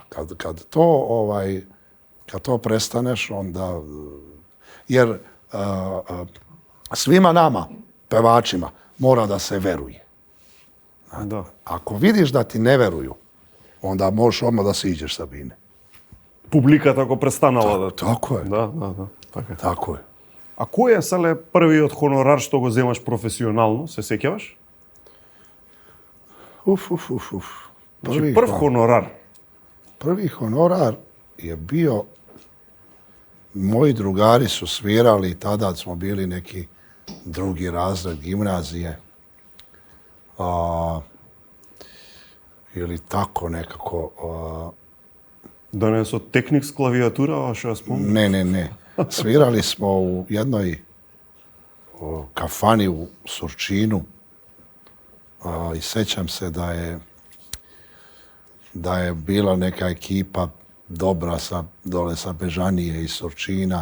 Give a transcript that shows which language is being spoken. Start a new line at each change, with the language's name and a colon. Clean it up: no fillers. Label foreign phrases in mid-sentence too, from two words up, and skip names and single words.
Serbian: Kad to prestaneš, onda... Jer svima nama, pevačima, mora da se veruje. Da. Ako vidiš da ti ne veruju, onda možeš odmah da se iđeš sa bine.
Macedonian: Публиката го престанала да...
Serbian: Tako je.
Macedonian: Да, да, да. Така е.
Serbian: Tako je.
Macedonian: А кој е сале првиот хонорар што го земаш професионално, се сеќаваш? Uf. Значи прв хонорар.
Serbian: Prvi honorar je bio, moji drugari su svirali, tada smo bili neki drugi razred gimnazije. Ili tako nekako.
Macedonian: Да не со техник с клавиатура, што ја спомнам?
Serbian: Ne. Svirali smo u jednoj kafani u Surčinu i sećam se da je bila neka ekipa dobra dole sa Bežanije i Surčina.